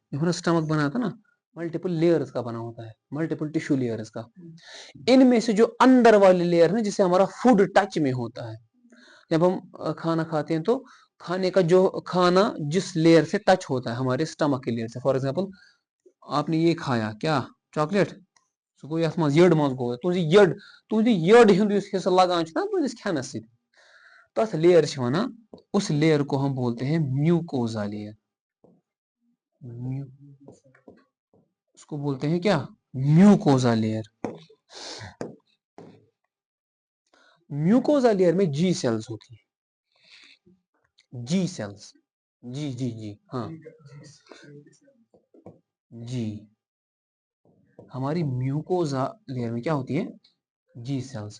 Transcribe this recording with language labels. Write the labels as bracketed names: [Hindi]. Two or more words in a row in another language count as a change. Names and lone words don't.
[Hindi] जो स्टमक बना था ना, [English] multiple layers [Hindi] का बना होता है, [English] multiple tissue layers [Hindi] का। इनमें से जो अंदर वाली लेयर है जिसे हमारा फूड टच में होता है, जब हम खाना खाते हैं तो खाने का जो खाना जिस लेयर से टच होता है हमारे स्टमक की लेयर से, [English] for example [Hindi] आपने ये खाया क्या? [Kashmiri] चॉकलेट, सो गो यथ मज यड मज गो तुझ यड हुंद युस हिस्सा लगान छ ना तुझिस खानस सि, तथ लेयर छ वनान, [Hindi] उस लेयर को हम बोलते हैं [English] mucosa layer. [Hindi] उसको बोलते हैं क्या? [English] म्यूकोजा लेयर। mucosa layer [Hindi] में जी सेल्स होती है, जी सेल्स, जी जी जी, हाँ जी, हमारी [English] mucosa layer [Hindi] में क्या होती है, जी सेल्स।